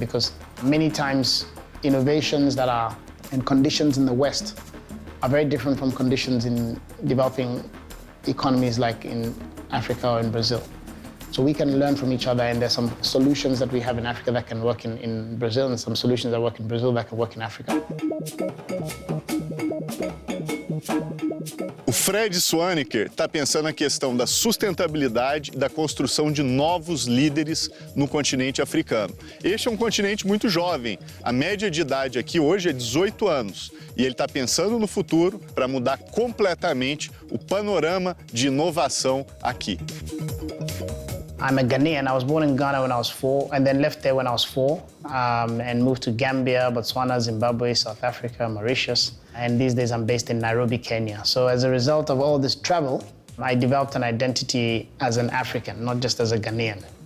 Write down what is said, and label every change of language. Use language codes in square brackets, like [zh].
[en] Because many times innovations that are and conditions in the West are very different from conditions in developing economies like in Africa or in Brazil. So we can learn from each other, and there's some solutions that we have in Africa that can work in Brazil, and some solutions that work in Brazil that can work in Africa. [pt] O Fred Swaneker está pensando na questão da sustentabilidade e da construção de novos líderes no continente africano. Este é um continente muito jovem. A média de idade aqui hoje é 18 anos. E ele está pensando no futuro para mudar completamente o panorama de inovação aqui. [en] I'm a Ghanaian. I was born in Ghana when I was 4, and then left there when I was 4, and moved to Gambia, Botswana, Zimbabwe, South Africa, Mauritius. And these days I'm based in Nairobi, Kenya. So as a result of all this travel, I developed an identity as an African, not just as a Ghanaian.